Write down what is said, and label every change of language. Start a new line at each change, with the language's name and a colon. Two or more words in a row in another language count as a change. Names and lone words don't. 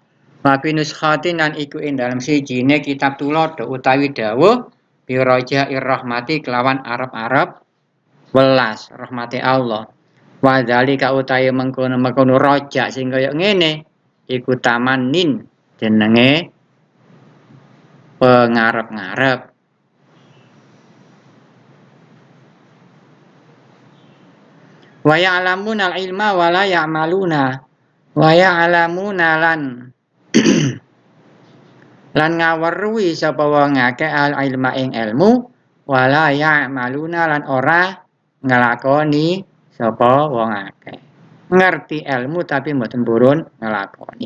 Arabic: وبنسخة
Javanese: lan iku ing dalem sijine kitab tulodo utawi dawuh
Arabic: برجاء رحمة
Javanese: kelawan arep-arep welas rahmati Allah.
Arabic: وذلك
Javanese: utawi mengkono roja sing kaya ngene iku tamannin, jenenge pengarep-ngarep.
Arabic: ويعلمون العلم ولا يعملون. ويعلمون
Javanese: lan lan ngaweruhi sapa wong akeh al-ilma ing ilmu
Arabic: ولا يعملون
Javanese: lan ora nglakoni sapa wong akeh. Ngerti ilmu tapi mboten purun nglakoni.